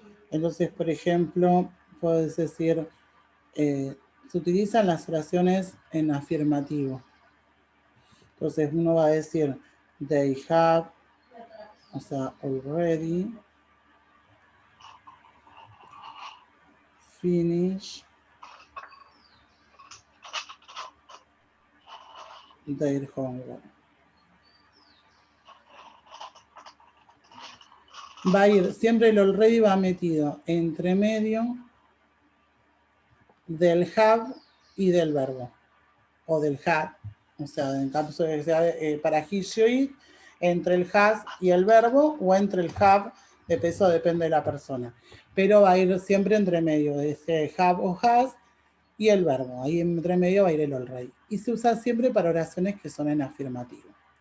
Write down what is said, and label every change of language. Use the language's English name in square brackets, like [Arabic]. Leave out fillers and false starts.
[Spanish] Entonces, por ejemplo, puedes decir, se utilizan las oraciones en afirmativo. Entonces uno va a decir, [English] they have, [Spanish] o sea, [English] already finished their homework. [Spanish] Va a ir, siempre el already va metido entre medio del have y del verbo, o del had, o sea, en caso de que sea para he, she, it, entre el has y el verbo, o entre el have, de peso depende de la persona, pero va a ir siempre entre medio de ese have o has y el verbo, ahí entre medio va a ir el already, y se usa siempre para oraciones que son en afirmativo.